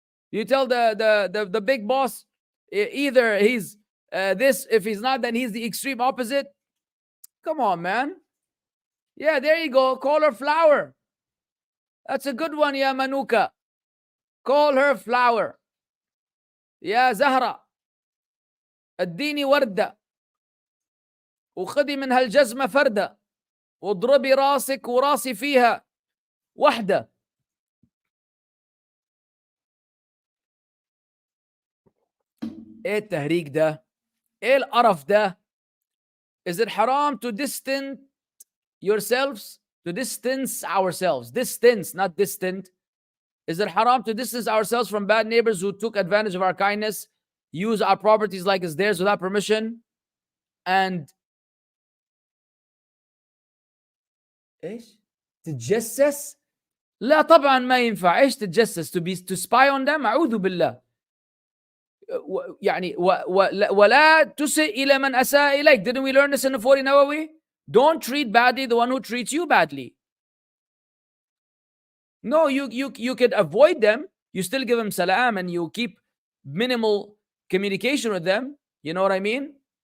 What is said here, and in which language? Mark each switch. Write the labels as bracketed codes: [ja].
[en] You tell the big boss, either he's this, if he's not, then he's the extreme opposite. Come on, man. Yeah, there you go. Call her Flower. That's a good one, ya Manuka. Call her Flower. [ar] يا زهرة اديني وردة وخذي من هالجزمة فردة واضربي راسك وراسي فيها وحدة. ايه التهريج ده؟ ايه القرف ده؟ [en] Is it haram to distance yourselves? To distance ourselves. Distance, not distant. Is it haram to distance ourselves from bad neighbors who took advantage of our kindness, use our properties like it's theirs without permission, and [ar] ايش؟ تتجسس؟ لا طبعا ما ينفع. ايش تتجسس؟ [en] To spy on them؟ [ar] أعوذ بالله. يعني ولا تسئ إلى من أساء إليك. [en] Didn't we learn this in the 40 Nawawi? Don't treat badly the one who treats you badly. No, you could avoid them. You still give them salam and you keep minimal communication with them. You know what I mean?